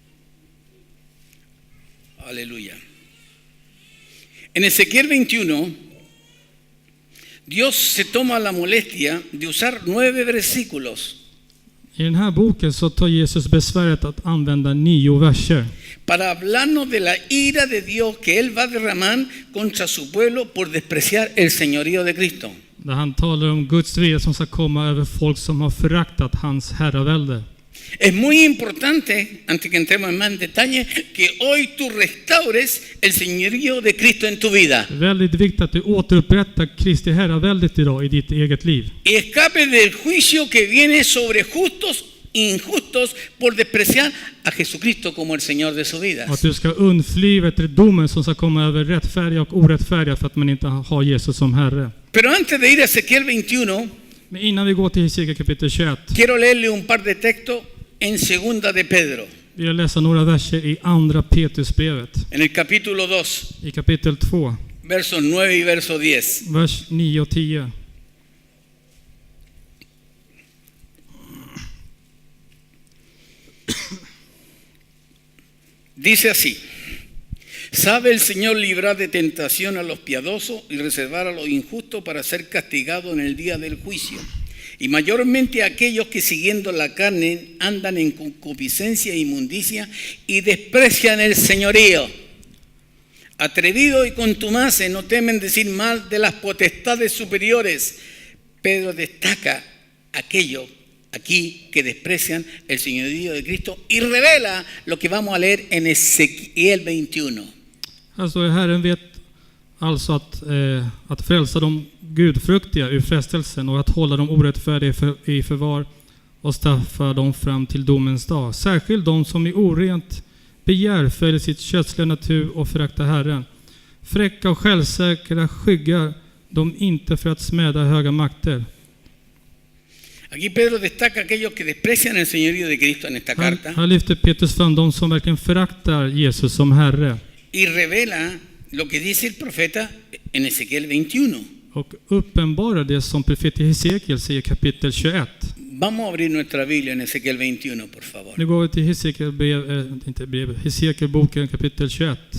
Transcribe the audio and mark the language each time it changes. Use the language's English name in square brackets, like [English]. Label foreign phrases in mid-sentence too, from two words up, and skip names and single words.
[Spanish] Aleluya. En Ezequiel 21 Dios se toma la molestia de usar 9 versículos [Swedish] I den här boken så tar Jesus besväret att använda 9 verser [Spanish] para hablarnos de la ira de Dios que Él va a derramar contra su pueblo por despreciar el señorío de Cristo. [Swedish] där han talar om Guds vrede som ska komma över folk som har föraktat hans herravälde. [Spanish] Es muy importante, antes que entremos en más detalle, que hoy tú restaures el señorío de Cristo en tu vida. [Swedish] Det är väldigt viktigt att du återupprättar Kristi herraväldet idag i ditt eget liv. [Spanish] Y escape del juicio que viene sobre justos e injustos por despreciar a Jesucristo como el Señor de su vida. [Swedish] Och att du ska undfly domen som ska komma över rättfärdiga och orättfärdiga för att man inte har Jesus som Herre. [Spanish] Pero antes de ir a Ezequiel 21, [Swedish] Men innan vi går till Hesekiel kapitel 21 [Spanish] quiero leerle un par de textos en Segunda de Pedro, [Swedish] vill jag läsa några verser i andra Petrusbrevet. [Spanish] en el capítulo 2, [Swedish] I kapitel 2, [Spanish] versos 9 y verso 10. [Swedish] vers 9 och 10. [Spanish] Dice así: ¿sabe el Señor librar de tentación a los piadosos y reservar a los injustos para ser castigados en el día del juicio? Y mayormente a aquellos que siguiendo la carne andan en concupiscencia e inmundicia y desprecian el señorío. Atrevidos y contumaces no temen decir mal de las potestades superiores. Pedro destaca aquellos aquí que desprecian el señorío de Cristo y revela lo que vamos a leer en Ezequiel 21. [Swedish] Här står det: Herren vet alltså att frälsa de gudfruktiga ur frestelsen och att hålla de orättfärdiga i förvar och straffa dem fram till domens dag. Särskilt de som i orent begär följer sitt kötsliga natur och föraktar Herren. Fräcka och självsäkra skyggar de inte för att smäda höga makter. [Spanish] Aquí Pedro destaca aquellos que desprecian el señorío de Cristo en esta carta [Swedish] Här lyfter Petrus fram de som verkligen föraktar Jesus som Herre [Spanish] y revela lo que dice el profeta en Ezequiel 21. [Swedish] och uppenbarar det som profeten Hesekiel säger i kapitel 21. [Spanish] Vamos a abrir nuestra Biblia en Ezequiel 21, por favor. [Swedish] Nu går vi till Hesekielboken kapitel 21.